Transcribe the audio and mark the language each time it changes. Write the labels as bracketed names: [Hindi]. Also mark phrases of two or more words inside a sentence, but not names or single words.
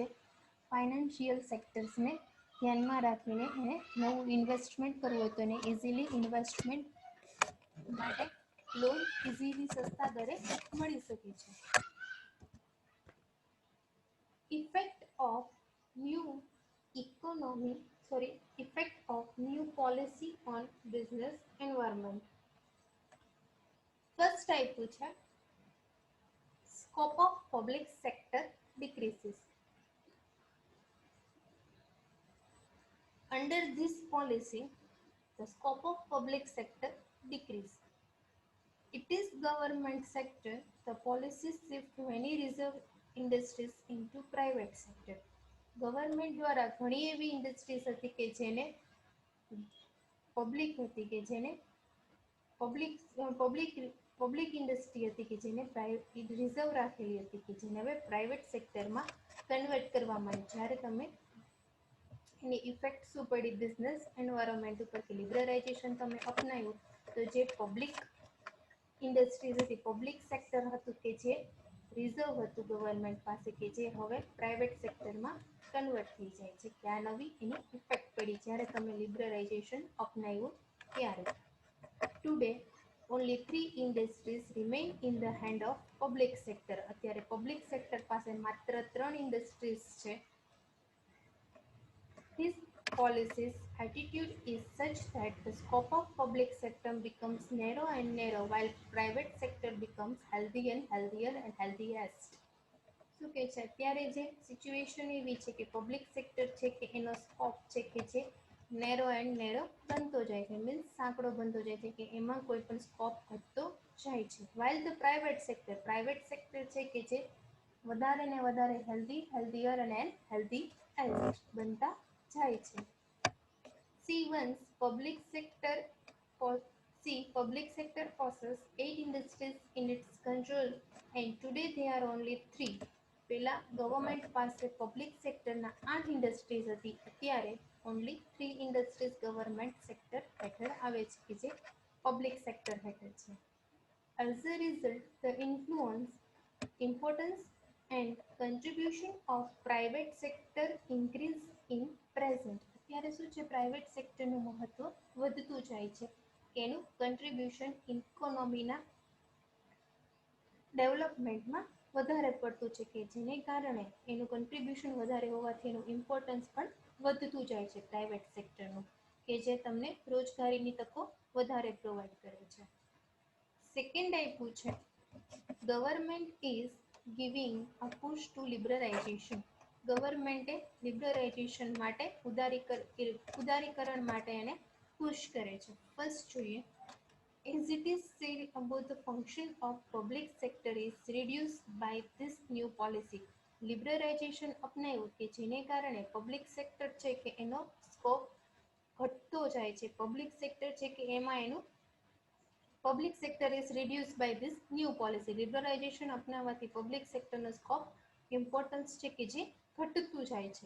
[English] financial sectorsને [Gujarati] ધ્યાનમાં રાખીને એને નવું ઇન્વેસ્ટમેન્ટ કરવું હોય તો એને ઇઝીલી ઇન્વેસ્ટમેન્ટ માટે [English] loan easily [Gujarati] સસ્તા દરે મળી શકે છે. [English] effect of new economy effect of new policy on business environment. ફર્સ્ટ [Gujarati] આપ્યું છે [English] scope of public sector decreases. Under this policy, the scope of public sector decrease. It is government sector. The policy shift many reserve industries into private sector. [Gujarati] ગવર્મેન્ટ દ્વારા ઘણી એવી ઇન્ડસ્ટ્રીઝ હતી કે જેને પબ્લિક હતી કે જેને [English] public industry [Gujarati] હતી કે જેને રિઝર્વ રાખેલી હતી કે જેને હવે [English] private sectorમાં [Gujarati] કન્વર્ટ કરવામાં આવી. જ્યારે તમે એની ઇફેક્ટ શું પડી [English] business environment [Gujarati] ઉપર કે લિબરલાઇઝેશન તમે અપનાવ્યું તો જે [English] public industries [Gujarati] હતી [English] public sector [Gujarati] હતું કે જે રિઝર્વ હતું ગવર્મેન્ટ પાસે કે જે હવે [English] private sectorમાં [Gujarati] કન્વર્ટ થઈ જાય છે કે આ નવી એની ઇફેક્ટ પડી જ્યારે તમે લિબરલાઇઝેશન અપનાવ્યું ત્યારે. [English] ટુડે only 3 industries remain in the hand of public sector. [Gujarati] અત્યારે [English] public sector [Gujarati] પાસે માત્ર 3 ઇન્ડસ્ટ્રીઝ છે. [English] This policy's attitude is such that the scope of public sector becomes narrow and narrow while private sector becomes healthy and healthier and healthiest. [Gujarati] શું કે છે અત્યારે જે સિચ્યુએશન એવી છે કે [English] public sector [Gujarati] છે કે એનો સ્કોપ છે કે જે [English] narrow and narrow [Gujarati] બનતો જાય છે મીન્સ સાંકડો બનતો જાય છે કે એમાં કોઈ પણ સ્કોપ ઘટતો જાય છે. [English] while the private sector [Gujarati] છે કે જે વધારે ને વધારે હેલ્ધીયર અને હેલ્ધીએસ્ટ બનતા જાય છે. [English] Public sector possesses 8 industries in its control and today there are only 3. [Gujarati] પહેલા ગવર્મેન્ટ પાસે [English] public sectorના [Gujarati] 8 ઇન્ડસ્ટ્રીઝ હતી અત્યારે [English] only 3 industries government sector [Gujarati] હેઠળ આવે છે કે જે [English] public sector [Gujarati] હેઠળ છે. [English] As a result, the influence, importance and contribution of private sector increase in present. [Gujarati] અત્યારે શું છે [English] private sectorનું [Gujarati] મહત્વ વધતું જાય છે કે એનું કન્ટ્રીબ્યુશન ઇકોનોમીના ડેવલપમેન્ટમાં વધારે પડતું છે કે જેને કારણે એનું કન્ટ્રીબ્યુશન વધારે હોવાથી એનું ઇમ્પોર્ટન્સ પણ વધતું જાય છે [English] private sectorનું [Gujarati] કે જે તમને રોજગારીની તકો વધારે પ્રોવાઈડ કરે છે. [English] સેકન્ડ [Gujarati] આપ્યું છે [English] government is giving a push to liberalization. [Gujarati] ગવર્મેન્ટે લિબરલાઇઝેશન માટે ઉદારીકરણ માટે એને પુશ કરે છે. [English] ફર્સ્ટ જોઈએ as it is said about the function of public sector is reduced by this new policy. [Gujarati] લિબરલાઇઝેશન અપનાવ્યું કે જેને કારણે [English] public sector [Gujarati] છે કે એનો સ્કોપ ઘટતો જાય છે. [English] public sector [Gujarati] છે કે એમાં એનું [English] public sector is reduce by this new policy. [Gujarati] લિબરલાઇઝેશન અપનાવવાથી [English] public sectorનો scope importance [Gujarati] છે કે જે ઘટતું જાય છે.